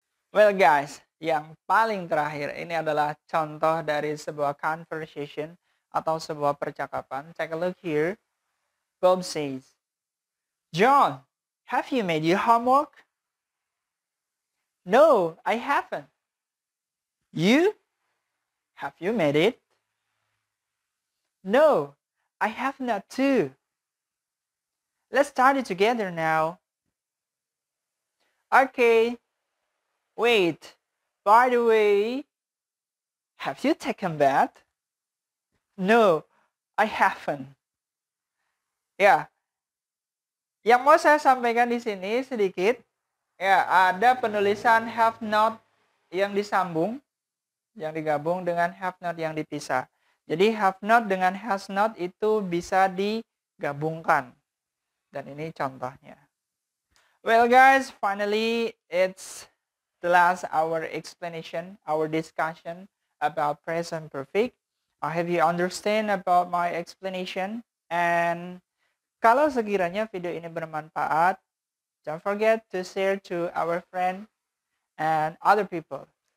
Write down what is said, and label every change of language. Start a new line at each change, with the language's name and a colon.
Indonesian: Well guys, yang paling terakhir ini adalah contoh dari sebuah conversation atau sebuah percakapan.
English: Take a look here. Bob says, John, have you made your homework? No, I haven't. You? Have you made it? No, I have not too. Let's start it together now. Okay. Wait, by the way, have you taken bath? No, I haven't.
Indonesian: Ya, yang mau saya sampaikan di sini sedikit, ya ada penulisan have not yang disambung, yang digabung dengan have not yang dipisah. Jadi have not dengan has not itu bisa digabungkan. Dan ini contohnya.
English: Well guys, finally it's the last our explanation, our discussion about present perfect. I hope you understand about my explanation. And
Indonesian: kalau sekiranya video ini bermanfaat,
English: don't forget to share to our friend and other people.